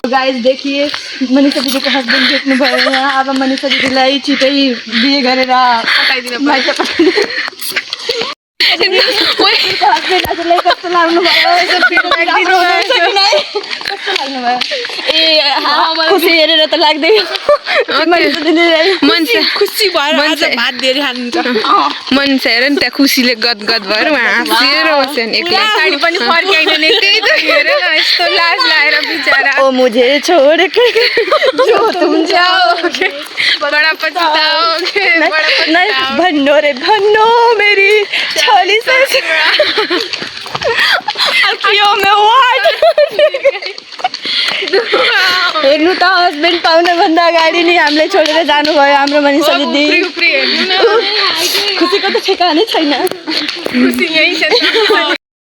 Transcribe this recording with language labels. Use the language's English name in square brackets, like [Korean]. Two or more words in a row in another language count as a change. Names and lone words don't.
[Nepali] गाइस देखिए मनिषा दिदीको हस्बेन्ड देख्नु भयो यहाँ अब मनिषा दिदीलाई छिटै बिहे गरेर माइत हस्बेन्ड हजुरलाई कस्तो लाग्नु भयो खुसी हेरेर त लाग्दै खुसी भएर भात धेरै खानुहुन्छ मनिषा हेर नि त्यहाँ खुसीले गदगद भएर उहाँ हाँसेर बस्छन् एक्लै साडी पनि फर्काइदैन त्यही त हेर न यस्तो लाज लाएर बिचारा [Hindi] ओ मुझे छोड के जो तुम जाओ बडा पछताओगे बडा पछताओगे भन्नो रे भन्नो मेरी छोली से अखियों में [Nepali] हेर्नु त हस्बेन्ड पाउनु भन्दा अगाडि नि हामीलाई छोडेर जानुभयो हाम्रो मनिषा दिदी उफ्री हेर्नु न खुसीको त ठेगानै छैन खुसी यही छ